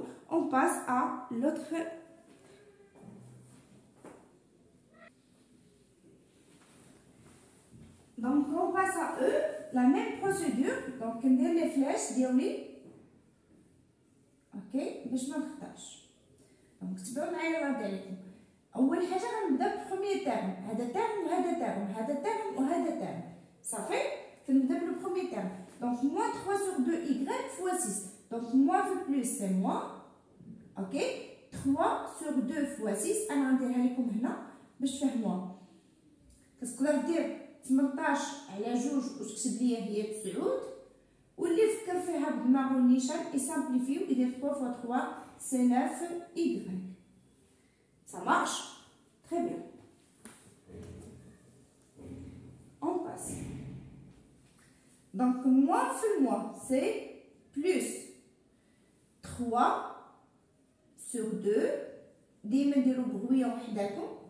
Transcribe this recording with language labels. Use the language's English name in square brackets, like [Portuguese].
[French] On passe à l'autre. Donc, on passe à eux, la même procédure. Donc, on a les flèches, dire-les. [Arabic] Ok, باش ما نخطاش. Donc, تبعوا معايا الله يرضي عليكم. أول حاجة غنبدا بالبروميير تيرم. هذا تيرم وهذا تيرم، هذا تيرم وهذا تيرم. صافي؟ فنبدا بالبروميير تيرم. [French] Donc, moins 3 sur 2y fois 6. Donc, moins fois plus, c'est moins. Ok? 3 sur 2 fois 6. [Arabic] أنا غنديرها لكم هنا باش تفهموها. كتقدر دير 18 على 2 وتكتب لي هي 9. واللي فكر فيها بدماغو النيشان يسامبليفيو يدير [French] 3 fois 3 c'est 9y. Ça marche? Très bien. On passe. Donc, moins fois moins, c'est plus 3 sur 2. [Arabic] ديما نديرو بغوية وحداتهم.